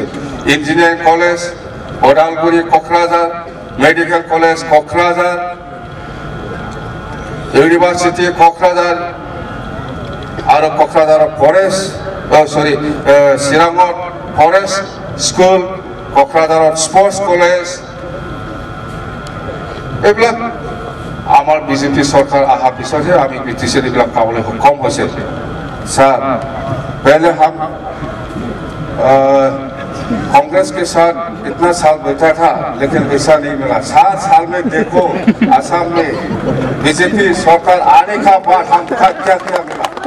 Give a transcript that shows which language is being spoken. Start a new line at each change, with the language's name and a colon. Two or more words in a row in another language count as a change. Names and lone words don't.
English: engineering college
Assamese: ওদালগুৰি, কোকৰাঝাৰ,
English: medical college
Assamese: কোকৰাঝাৰ, ইউনিভাৰ্চিটি কোকৰাঝাৰ আৰু কোকৰাঝাৰৰ ফৰেষ্ট চিৰাঙত
English: forest school,
Assamese: কোকৰাঝাৰত
English: sports college,
Assamese: এইবিলাক আমাৰ বিজেপি চৰকাৰ অহাৰ পিছতহে আমি বিটিচিৰ এইবিলাক পাবলৈ সক্ষম হৈছে।
Hindi: सर पहले हम कांग्रेस के साथ इतना साल बैठा था लेकिन ऐसा नहीं मिला। 7 साल में देखो असम में बीजेपी सरकार आने का बाद हम क्या क्या मिला।